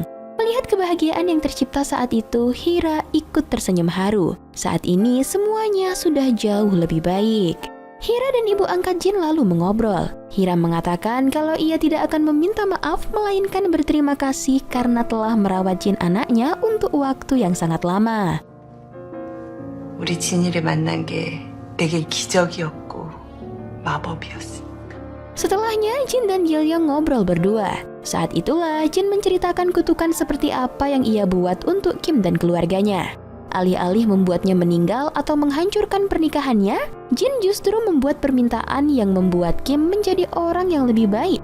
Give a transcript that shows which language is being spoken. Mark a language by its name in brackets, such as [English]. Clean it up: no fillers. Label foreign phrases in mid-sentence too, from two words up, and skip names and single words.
[Indonesian] Melihat kebahagiaan yang tercipta saat itu, Hira ikut tersenyum haru. Saat ini semuanya sudah jauh lebih baik. Hira dan ibu angkat Jin lalu mengobrol. Hira mengatakan kalau ia tidak akan meminta maaf, melainkan berterima kasih karena telah merawat Jin anaknya untuk waktu yang sangat lama. [Korean] 우리 진이를 만난 게 내게 기적이었고 마법이었어. [Indonesian] Setelahnya, Jin dan Gilyong ngobrol berdua. Saat itulah Jin menceritakan kutukan seperti apa yang ia buat untuk Kim dan keluarganya. Alih-alih membuatnya meninggal atau menghancurkan pernikahannya, Jin justru membuat permintaan yang membuat Kim menjadi orang yang lebih baik.